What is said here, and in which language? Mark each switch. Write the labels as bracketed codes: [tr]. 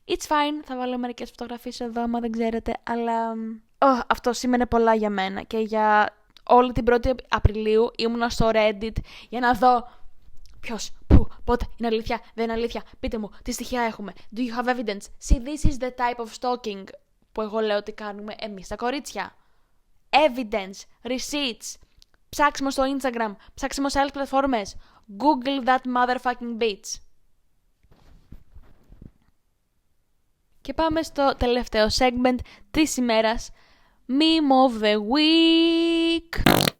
[en] It's fine, [el] θα βάλω μερικές φωτογραφίες εδώ άμα δεν ξέρετε, αλλά αυτό σήμαινε πολλά για μένα και για όλη την 1η Απριλίου ήμουνα στο Reddit για να δω ποιος, πού, πότε, είναι αλήθεια, δεν είναι αλήθεια, πείτε μου, τι στοιχεία έχουμε, [en] do you have evidence? See, this is the type of stalking [el] που εγώ λέω ότι κάνουμε εμείς τα κορίτσια. [en] Evidence, receipts, [el] ψάξιμο στο Instagram, ψάξιμο σε άλλες πλατφόρμες, [en] Google that motherfucking bitch. [el] Και πάμε στο τελευταίο segment της ημέρας, Meme of the Week.